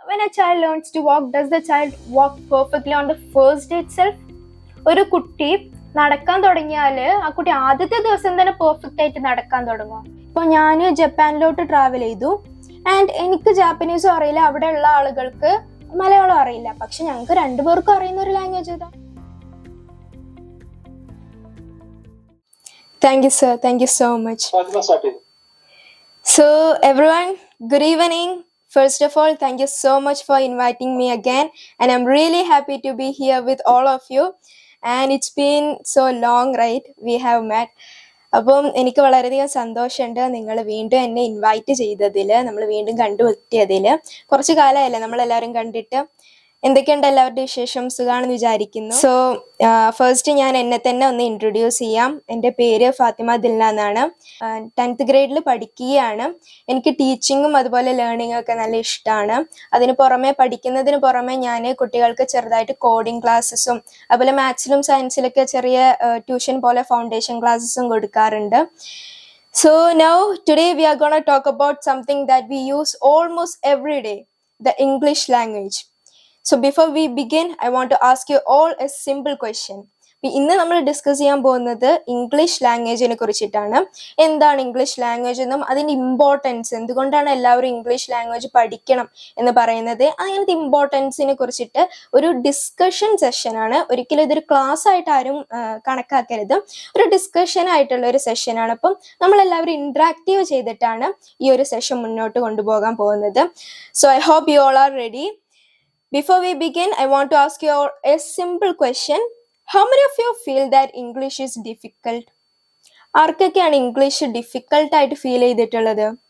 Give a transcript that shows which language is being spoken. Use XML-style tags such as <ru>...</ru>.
<en>when a child learns to walk, does the child walk perfectly on the first day itself?</en> <ml>ഒരു കുട്ടി നടക്കാൻ തുടങ്ങിയാൽ ആ കുട്ടി ആദ്യത്തെ ദിവസം തന്നെ പെർഫെക്റ്റ് ആയിട്ട് നടക്കാൻ തുടങ്ങും. ഇപ്പോൾ ഞാൻ ജപ്പാനിലോട്ട് ട്രാവൽ ചെയ്തു ആൻഡ് എനിക്ക് ജാപ്പനീസും അറിയില്ല, അവിടെയുള്ള ആളുകൾക്ക് മലയാളം അറിയില്ല. പക്ഷെ ഞങ്ങൾക്ക് രണ്ടുപേർക്കും അറിയുന്ന ഒരു ലാംഗ്വേജ് ഏതാ?</ml> <en>Thank you, sir. Thank you so much. So, everyone, good evening. First of all, thank you so much for inviting me again. And I'm really happy to be here with all of you. And it's been so long, right? We have met.</en> <ml>അപ്പം എനിക്ക് വളരെയധികം സന്തോഷമുണ്ട് നിങ്ങൾ വീണ്ടും എന്നെ invite ചെയ്തതിൽ, നമ്മൾ വീണ്ടും കണ്ടുമുട്ടിയതിൽ. കുറച്ച് കാലമായല്ലേ നമ്മളെല്ലാവരും കണ്ടിട്ട്. എന്തൊക്കെയുണ്ട് എല്ലാവരുടെ വിശേഷം? സുഖാണെന്ന് വിചാരിക്കുന്നു. സോ ഫസ്റ്റ് ഞാൻ എന്നെ തന്നെ ഒന്ന് ഇൻട്രൊഡ്യൂസ് ചെയ്യാം. എൻ്റെ പേര് ഫാത്തിമ ദിൽന എന്നാണ്. 10th ഗ്രേഡിൽ പഠിക്കുകയാണ്. എനിക്ക് ടീച്ചിങ്ങും അതുപോലെ ലേണിങ്ങും ഒക്കെ നല്ല ഇഷ്ടമാണ്. അതിന് പുറമെ പഠിക്കുന്നതിന് പുറമെ ഞാൻ കുട്ടികൾക്ക് ചെറുതായിട്ട് കോഡിങ് ക്ലാസ്സസും അതുപോലെ മാത്സിലും സയൻസിലൊക്കെ ചെറിയ ട്യൂഷൻ പോലെ ഫൗണ്ടേഷൻ ക്ലാസ്സസും കൊടുക്കാറുണ്ട്.</ml> <en>So now today we are going to talk about something that we use almost every day, the English language. So before we begin, I want to ask you all a simple question.</en> <ml>ഇന്ന് നമ്മൾ discuss ചെയ്യാൻ പോകുന്നത് English ലാംഗ്വേജിനെ കുറിച്ചിട്ടാണ്. എന്താണ് English language എന്നും അതിൻ്റെ importance, എന്തുകൊണ്ടാണ് എല്ലാവരും ഇംഗ്ലീഷ് ലാംഗ്വേജ് പഠിക്കണം എന്ന് പറയുന്നത്, അങ്ങനത്തെ ഇമ്പോർട്ടൻസിനെ കുറിച്ചിട്ട് ഒരു ഡിസ്കഷൻ സെഷനാണ്. ഒരിക്കലും ഇതൊരു ക്ലാസ് ആയിട്ട് ആരും കണക്കാക്കരുത്, ഒരു ഡിസ്കഷൻ ആയിട്ടുള്ള ഒരു സെഷനാണ്. അപ്പം നമ്മളെല്ലാവരും ഇൻട്രാക്റ്റീവ് ചെയ്തിട്ടാണ് ഈ ഒരു സെഷൻ മുന്നോട്ട് കൊണ്ടുപോകാൻ പോകുന്നത്.</ml> <en>So I hope you all are ready. Before we begin, I want to ask you a simple question. How many of you feel that English is difficult?</en> <ml>ആർക്കൊക്കെയാണ് ഇംഗ്ലീഷ് ഡിഫിക്കൽട്ട് ആയിട്ട് feel ചെയ്തിട്ടുള്ളത്?</ml>